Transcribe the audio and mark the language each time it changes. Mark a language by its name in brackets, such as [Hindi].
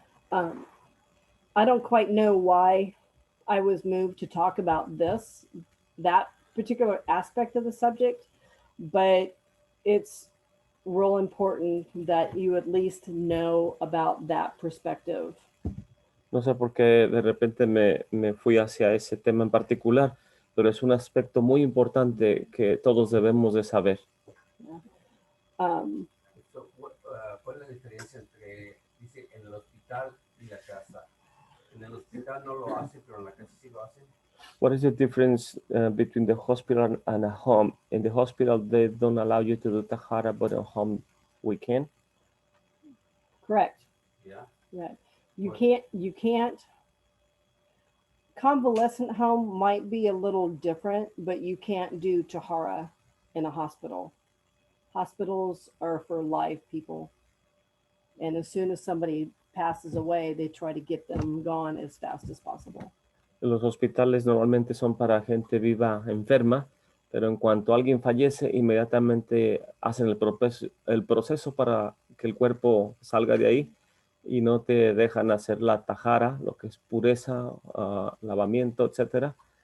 [English] I don't quite know why I was moved to talk about that particular aspect of the subject, but it's real important that you at least know about that perspective. [Spanish] No sé por qué de repente me fui hacia ese tema en particular, pero es un aspecto muy importante que todos debemos de saber. ¿Cuál es la diferencia entre, dice, en el hospital y la casa? En el hospital no lo hace, pero en la casa sí lo hace. [English] What is the difference between the hospital and a home? In the hospital, they don't allow you to do tahara, but at home we can. Correct. Yeah. Right. You can't. Convalescent home might be a little different, but you can't do tahara in a hospital. Hospitals are for live people. And as soon as somebody passes away, they try to get them gone as fast as possible. [Spanish] Los hospitales normalmente son para gente viva enferma, pero en cuanto alguien fallece, inmediatamente hacen el proceso para que el cuerpo salga de ahí y no te dejan hacer la tajara, lo que es pureza, lavamiento, etcétera.